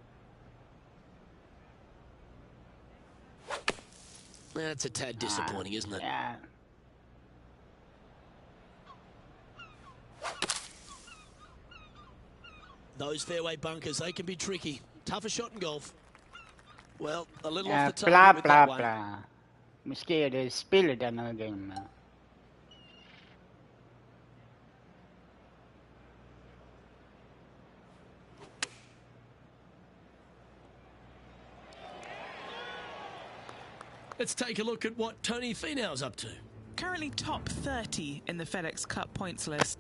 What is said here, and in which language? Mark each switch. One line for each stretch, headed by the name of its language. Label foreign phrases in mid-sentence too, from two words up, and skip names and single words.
English: That's a tad disappointing, isn't it? Yeah. Those fairway bunkers, they can be tricky. Tougher shot in golf. Well, a little
Danish: Ja,
English: off the bla target with bla that one. bla.
Danish: Måske er det spillet, der er noget galt med.
English: Let's take a look at what Tony Finau's up to. Currently top 30 in the FedEx Cup points list.